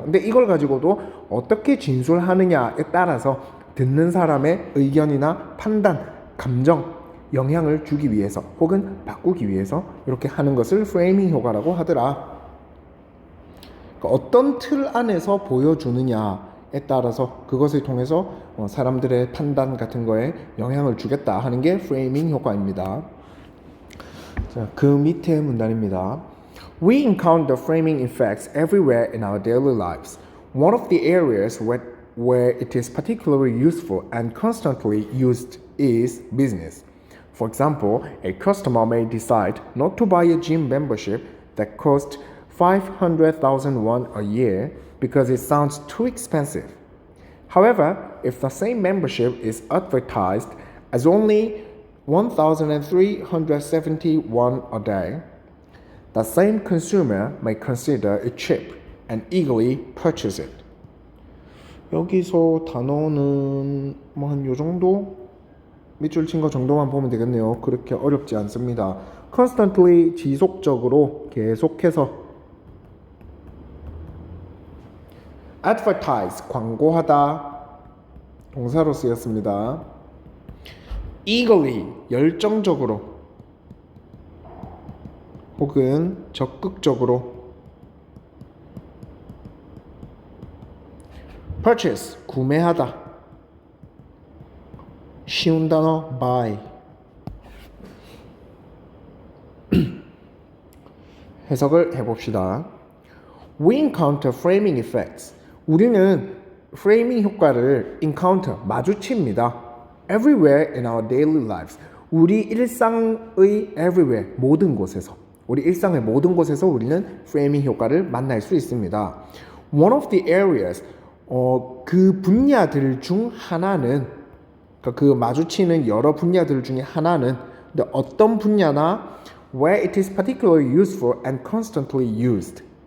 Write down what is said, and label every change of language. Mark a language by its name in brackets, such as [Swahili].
[Korean] 근데 이걸 가지고도 어떻게 진술하느냐에 따라서 듣는 사람의 의견이나 판단, 감정, 영향을 주기 위해서 혹은 바꾸기 위해서 이렇게 하는 것을 프레이밍 효과라고 하더라. 그러니까 어떤 틀 안에서 보여주느냐에 따라서 그것을 통해서 사람들의 판단 같은 거에 영향을 주겠다 하는 게 프레이밍 효과입니다. 자, 그 밑에 문단입니다. [English] We encounter framing effects everywhere in our daily lives. One of the areas where it is particularly useful and constantly used is business. For example, a customer may decide not to buy a gym membership that costs 500,000 won a year because it sounds too expensive. However, if the same membership is advertised as only 1,371 a day, the same consumer may consider it cheap and eagerly purchase it. [Korean] 여기서 단어는 뭐 한 요 정도? 밑줄 친 거 정도만 보면 되겠네요. 그렇게 어렵지 않습니다. constantly 지속적으로 계속해서 advertise 광고하다 동사로 쓰였습니다. eagerly 열정적으로 혹은 적극적으로 purchase 구매하다 쉬운 단어 buy 해석을 해봅시다. [English] We encounter framing effects. [Korean] 우리는 프레이밍 효과를 encounter 마주칩니다. [English] Everywhere in our daily lives. [Korean] 우리 일상의 everywhere 모든 곳에서 우리 일상의 모든 곳에서 우리는 프레이밍 효과를 만날 수 있습니다. [English] One of the areas [Korean] 그 분야들 중 하나는 그 마주치는 여러 분야들 중에 하나는 근데 어떤 분야나 [English] where it is particularly useful and constantly used.